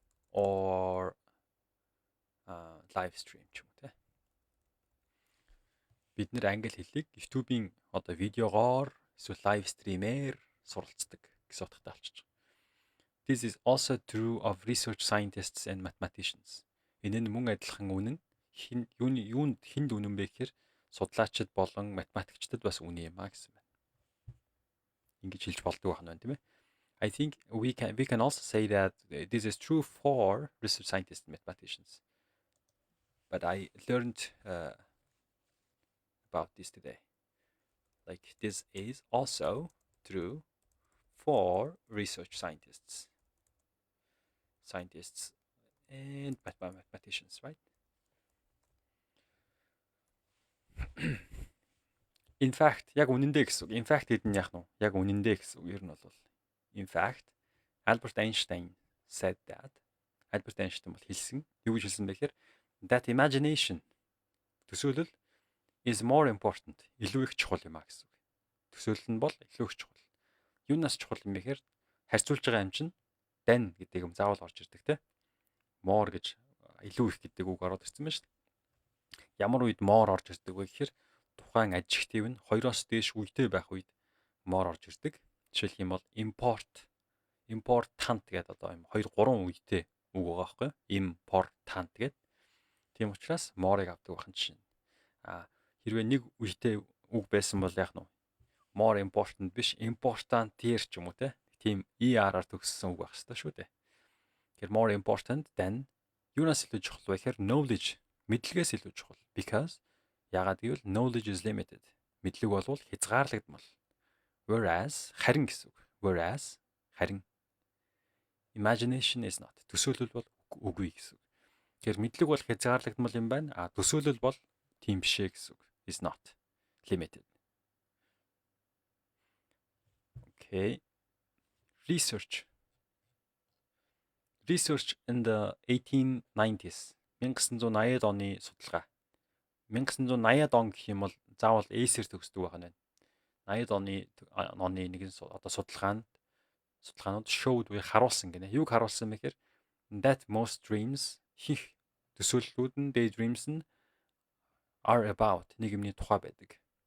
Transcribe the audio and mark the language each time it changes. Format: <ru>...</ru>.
<en>Or live stream</en> <mn>ч юм уу те. Бид нэр англи хэллийг YouTube-ийн одоо видеогоор эсвэл live stream-ээр суралцдаг гэсэн утгатай болчихж байгаа.</mn> <en>This is also true of research scientists and mathematicians.</en> <mn>Энэ нь мөн адилхан үнэн. Юунд үнэн бэ гэхээр судлаачид болон математикчдад бас үнэн юм а гэсэн байна. Ингэж хэлж болдог байна тийм ээ.</mn> <en>I think we can also say that this is true for research scientists and mathematicians. But I learned about this today. Like this is also true for research scientists and mathematicians, right? In fact,</en> <mn>яг үнэндээ гэсэн үг. In fact гэдэг нь яах нь вэ? Яг үнэндээ гэсэн үг. Ер нь бол</mn> <en>in fact Albert Einstein said that.</en> <mn>Albert Einstein бол хэлсэн. Юу гэж хэлсэн бэ гэхээр</mn> <en>that imagination</en> <mn>төсөөлөл</mn> <en>is more important.</en> <mn>Илүү их чухал юм а гэсэн үг. Төсөөлөл нь бол илүү их чухал. Юунаас чухал юм бэ гэхээр харьцуулж байгаа юм чинь than гэдэг юм заавал орж ирдэг те. More гэж илүү их гэдэг үг ороод ирсэн байна шүү дээ. Ямар үед more орж ирдэг вэ гэхээр тухайн аджектив нь 2-оос дээш үедээ байх үед more орж ирдэг. Жишээлх юм бол important гэдэг одоо юм 2 3 үедээ үг байгаа байхгүй юу? Important гэдэг. Тийм учраас more-ыг авдаг байх нь жишээ. Хэрвээ нэг үедээ үг байсан бол яах нь вэ? More important биш, important-ээр ч юм уу те. Тийм ER-аар төгссөн үг байх хэрэгтэй шүү дээ. Тэгэхээр</mn> <en>more important than</en> <mn>юунаас илүү чухал вэ гэхээр knowledge, мэдлэгээс илүү чухал.</mn> <en>Because</en> <mn>яагаад гэвэл</mn> <en>knowledge is limited.</en> <mn>Мэдлэг бол хязгаарлагдмал. Whereas харин гэсэн үг.</mn> <en>Whereas</en> <mn>харин</mn> <en>imagination is not.</en> <mn>Төсөөлөл бол үгүй гэсэн үг. Тэгэхээр мэдлэг бол хязгаарлагдмал юм байна. Төсөөлөл бол тийм биш ээ гэсэн үг.</mn> <en>Is not limited. Okay. Research in the 1890s</en> <mn>1980-ад оны судалгаа. 1980-ад он гэх юм бол заавал эсээр төгсдөг байх нь. 80-ад оны нэгэн одоо судалгаанууд showed буюу харуулсан гинэ. Юуг харуулсан бэ гэхээр</mn> <en>that most dreams</en> <mn>хих төсөөллүүд нь daydreams нь</mn> <en>are about</en> <mn>нэг юмны тухай байдаг.</mn>